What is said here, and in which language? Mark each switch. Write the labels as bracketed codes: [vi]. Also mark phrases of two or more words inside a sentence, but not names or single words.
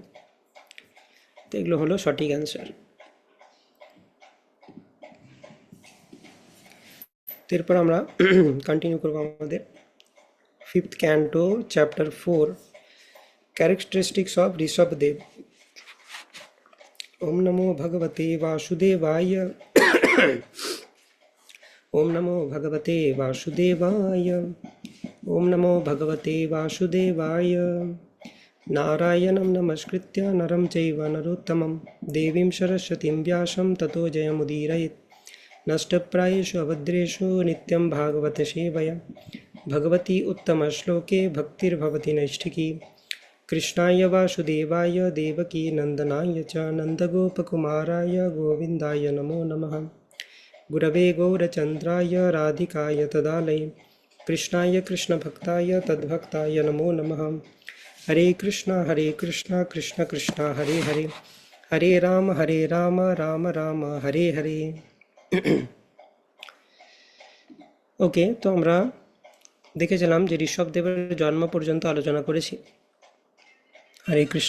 [bn] তো এগুলো হলো সঠিক অ্যান্সার। এরপর আমরা কন্টিনিউ করবো আমাদের [en] 5th canto, chapter 4, characteristics of ঋষভদেব। [sa] ওম নমো ভগবতে বাসুদেবায়। ওম নমো ভগবতে বাসুদেবায়। ওম নমো ভগবতে বাসুদেবায়। নারায়ণং নমস্কৃত্য নরং চৈব নরোত্তমং দেবীং সরস্বতীং ব্যাসং ততো জয়মুদীরয়েৎ। नष्टप्रायेषु अभद्रेषु नित्यं भागवत सेवया भगवती उत्तमश्लोके भक्तिर्भवति नैष्ठिकी। कृष्णाय वासुदेवाय देवकी नन्दनाय च नन्दगोपकुमाराय गोविन्दाय नमो नमः। गुरवे गौरचन्द्राय राधिकाय तदालये कृष्णाय कृष्णभक्ताय तद्भक्ताय नमो नमः। हरे कृष्ण कृष्ण कृष्ण हरे हरे, हरे राम राम राम हरे हरे। [bn] ওকে, তো আমরা দেখেছিলাম যে ঋষভদেবের জন্ম পর্যন্ত আলোচনা করেছি। হরে কৃষ্ণ।